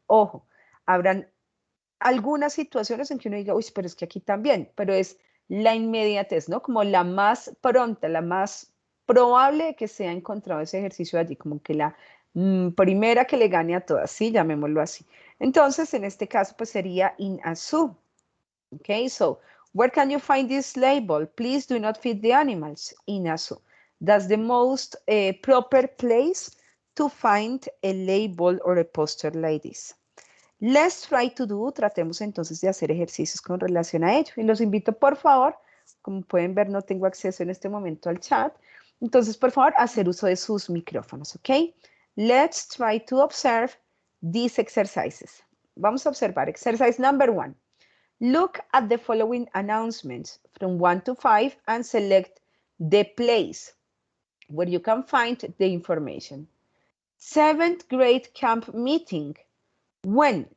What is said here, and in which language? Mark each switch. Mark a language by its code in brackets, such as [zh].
[es] Ojo, habrán algunas situaciones en que uno diga, uy, pero es que aquí también, pero es la inmediatez, ¿no? Como la más pronta, la más probable de que sea encontrado ese ejercicio allí, como que la primera que le gane a todas, ¿sí? Llamémoslo así. Entonces, en este caso, pues sería [en] in a zoo. Okay, so where can you find this label? Please do not feed the animals. In a zoo. That's the most proper place to find a label or a poster like this. Let's try to do, [es] tratemos entonces de hacer ejercicios con relación a ello. Y los invito, por favor, como pueden ver, no tengo acceso en este momento al chat. Entonces, por favor, hacer uso de sus micrófonos, ¿ok? [en] Let's try to observe these exercises. [es] Vamos a observar [en] exercise number 1. Look at the following announcements from 1 to 5 and select the place where you can find the information. 7th grade camp meeting. When?